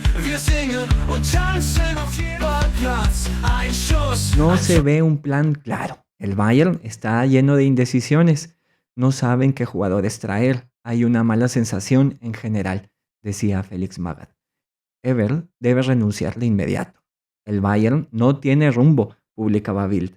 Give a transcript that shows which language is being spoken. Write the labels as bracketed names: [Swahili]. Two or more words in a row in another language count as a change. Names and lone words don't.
[German] Wir singen und tanzen auf jeder Platz. Ein Schuss, [Spanish] No [German] ein [Spanish] se [German] Schuss. [Spanish] ve un plan claro. El Bayern está lleno de indecisiones. No saben qué jugadores traer. Hay una mala sensación en general, decía Félix Magath. Ever debe renunciar de inmediato. El Bayern no tiene rumbo, publicaba Bild.